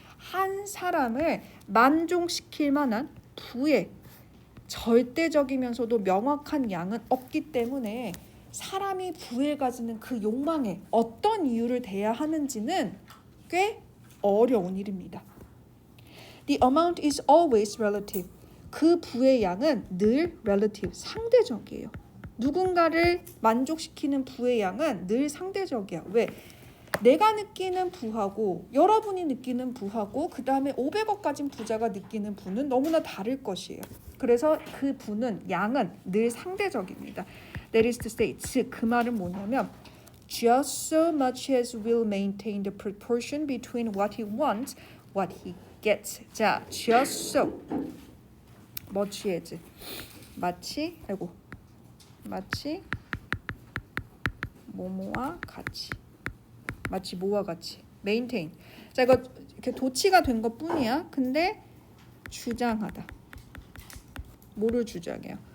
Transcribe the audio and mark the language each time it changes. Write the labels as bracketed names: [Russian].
[Korean] 한 사람을 만족시킬 만한 부에 절대적이면서도 명확한 양은 없기 때문에 사람이 부에 가지는 그 욕망에 어떤 이유를 대야 하는지는 꽤 어려운 일입니다. [English] The amount is always relative. [Korean] 그 부의 양은 늘 relative, 상대적이에요. 누군가를 만족시키는 부의 양은 늘 상대적이야. 왜? 내가 느끼는 부하고 여러분이 느끼는 부하고 그 다음에 500억 가진 부자가 느끼는 부는 너무나 다를 것이에요. 그래서 그 부는 양은 늘 상대적입니다. [English] That is to say, [Korean] 즉 그 말은 뭐냐면 [English] just so much as will maintain the proportion between what he wants, what he gets. [Korean] 자, [English] just so much as [Korean] 마치 뭐뭐와 같이 마치 뭐와 같이 maintain. 자, 이거 이렇게 도치가 된 것뿐이야. 근데 주장하다. 뭐를 주장해요?